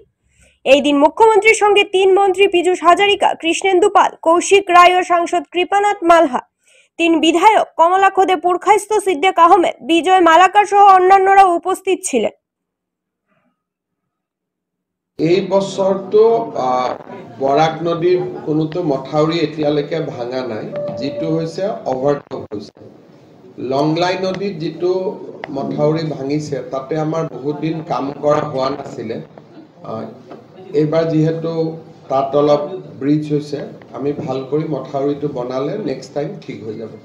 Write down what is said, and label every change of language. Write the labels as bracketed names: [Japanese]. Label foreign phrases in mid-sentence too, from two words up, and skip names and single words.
[Bangla] এই দিন মুখ্যমন্ত্রীর সঙ্গে 3 মন্ত্রী পীযূষ হাজারিকা, কৃষ্ণেন্দু পাল, কৌশিক রায় ও সাংসদ কৃপানাথ মালহা, 3 বিধায়ক কমলা খোদে, পুরখাইস্ত সিদ্দিক আহমেদ, বিজয় মালাকার সহ অন্যান্যরা উপস্থিত ছিলেন। [Assamese] এই বছৰটো বৰাক নদীৰ কোনোটো মথাউৰি এতিয়ালৈকে ভাঙা নাই, যিটো হৈছে অভাৰটপ হৈছে। লংলাই নদীত যিটো মথাউৰি ভাঙিছে তাতে আমাৰ বহুত দিন কাম কৰা হোৱা নাছিলে। এইবাৰ যিহেতু তাত অলপ ব্ৰিজ হৈছে, আমি ভাল কৰি মথাউৰিটো বনালে [English] next time [Assamese] ঠিক হৈ যাব।